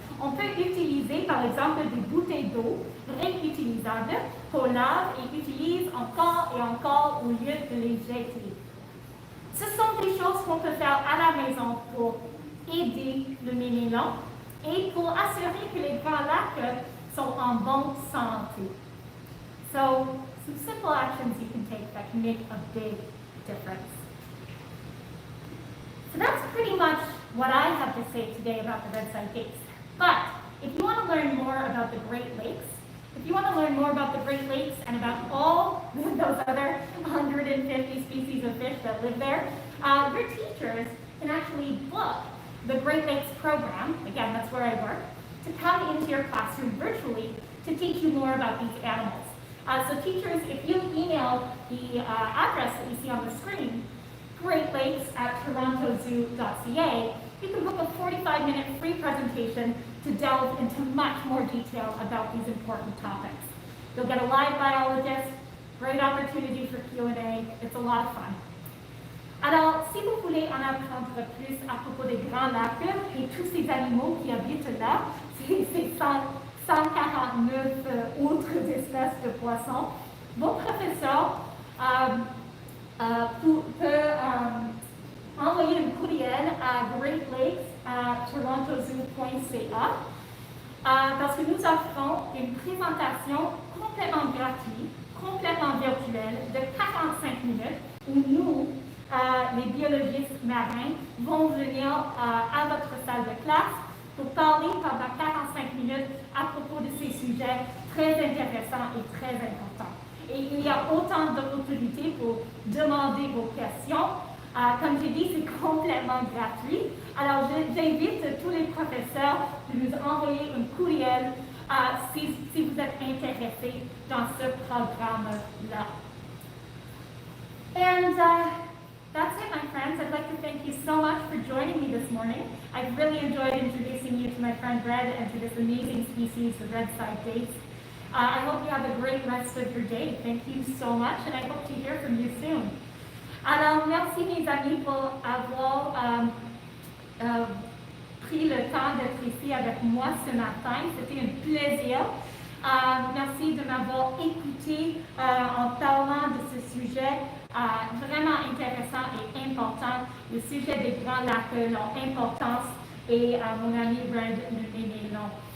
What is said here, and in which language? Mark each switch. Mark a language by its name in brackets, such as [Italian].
[French] On peut utiliser par exemple des bouteilles d'eau réutilisables qu'on lave et utilise encore et encore au lieu de les jeter. Ce sont des choses qu'on peut faire à la maison pour aider le ménélan et pour assurer que les grands lacs sont en bonne santé. [English] So, some simple actions you can take that can make a big difference. So that's pretty much what I have to say today about the Red Side Gates. But if you want to learn more about the Great Lakes, if you want to learn more about the Great Lakes and about all those other 150 species of fish that live there, your teachers can actually book the Great Lakes program, again, that's where I work, to come into your classroom virtually to teach you more about these animals. So teachers, if you email the address that you see on the screen, greatlakes@torontozoo.ca, you can book a 45-minute free presentation to delve into much more detail about these important topics. You'll get a live biologist, great opportunity for Q&A, it's a lot of fun. [French] Alors, si vous voulez en apprendre plus à propos des grands lacs et tous ces animaux qui habitent là, ces 149 autres espèces de poissons, vos professeurs peut envoyer un courriel à greatlakes@torontozoo.ca parce que nous offrons une présentation complètement gratuite, complètement virtuelle de 45 minutes où nous, les biologistes marins, vont venir à votre salle de classe pour parler pendant 45 minutes à propos de ces sujets très intéressants et très importants. Et il y a autant d'opportunités pour demander vos questions. Comme j'ai dit, c'est complètement gratuit. Alors, j'invite tous les professeurs de nous envoyer un courriel si vous êtes intéressés dans ce programme-là. [English] And that's it, my friends. I'd like to thank you so much for joining me this morning. I've really enjoyed introducing you to my friend Red and to this amazing species, the red-side dace. I hope you have a great rest of your day. Thank you so much, and I hope to hear from you soon. [French] Alors, merci mes amis pour avoir pris le temps d'être ici avec moi ce matin. C'était un plaisir. Merci de m'avoir écouté en parlant de ce sujet vraiment intéressant et important, le sujet des grands lacs, leur importance et mon ami Red le ménélan.